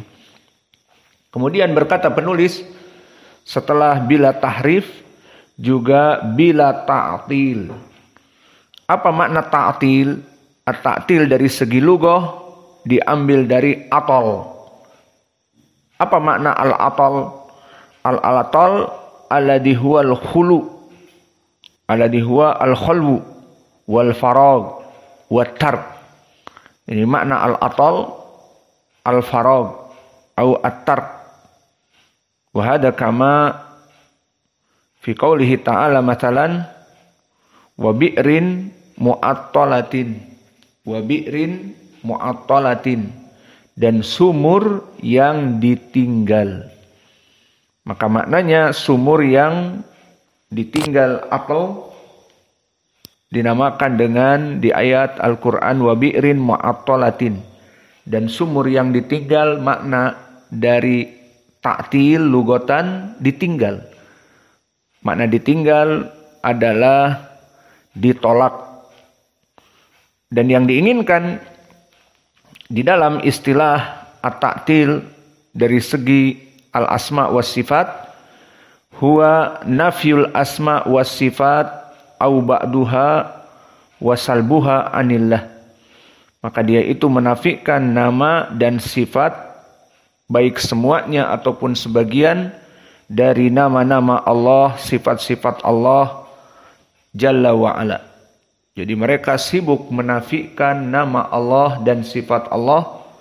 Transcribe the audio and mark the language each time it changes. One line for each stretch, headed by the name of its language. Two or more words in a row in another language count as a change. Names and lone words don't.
Indonesian: Kemudian berkata penulis, setelah
Arabic: بلا تحريف
Indonesian: juga
Arabic: بلا تعطيل.
Indonesian: Apa makna ta'til? At-ta'til dari segi lughah diambil dari atol. Apa makna al-atol?
Arabic: العطل الذي هو الخلو، الذي هو الخلو والفراغ والترك.
Indonesian: Ini makna al-atol, al-farag atau at-tark.
Arabic: وهذا كما في قوله تعالى مثلا وبئر معطلة، وبئر معطلة, wa bi'rin mu'attalatin,
Indonesian: dan sumur yang ditinggal. Maka maknanya sumur yang ditinggal atau dinamakan dengan di ayat Al-Quran
Arabic: وبئر معطلة.
Indonesian: Dan sumur yang ditinggal makna dari ta'til lugatan ditinggal. Makna ditinggal adalah ditolak. Dan yang diinginkan di dalam istilah at-ta'til dari segi
Arabic: الأسماء والصفات هو نفي الأسماء والصفات أو بعضها وسلبها عن الله.
Indonesian: Maka dia itu menafikan nama dan sifat baik semuanya ataupun sebagian dari nama-nama Allah, sifat-sifat Allah
Arabic: جل وعلا.
Indonesian: Jadi mereka sibuk menafikan nama Allah dan sifat Allah.